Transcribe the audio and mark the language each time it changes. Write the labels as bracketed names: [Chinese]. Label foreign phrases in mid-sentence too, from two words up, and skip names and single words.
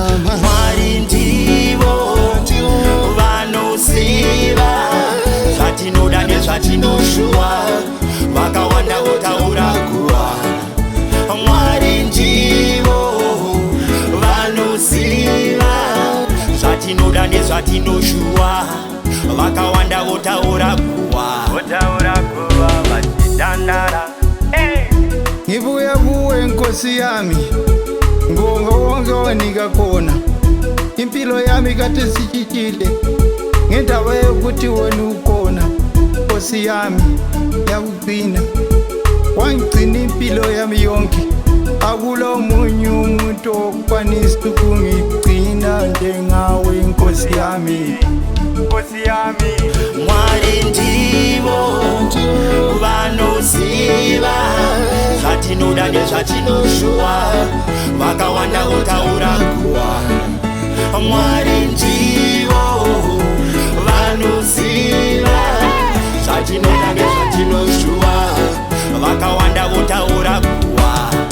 [Shona] Mwari ndivo vanoziva zvatinoda nezvatinoshuva, vakawanda votaura kuwara. Mwari ndivo vanoziva zvatinoda nezvatinoshuva, vakawanda votaura kuwara. Vachidandara [North Ndebele] ngibuya kuwe nkosi yami, ngibonga wonke owanika khona. Impilo yami kade sichitshile ngendaba yokuthi wena ukhona. Nkosi yami yakugcina, wangigcina impilo yami yonke, akulo munye umuntu okwanisa ukungigcina njengawe nkosi yami. Nkosi yami [Shona] Mwari ndivo vanoziva zvatinoda nezvatinoshuva, vakawanda votaura kuwara. Mwari ndivo vanoziva zvatinoda nezvatinoshuva, vakawanda votaura kuwara.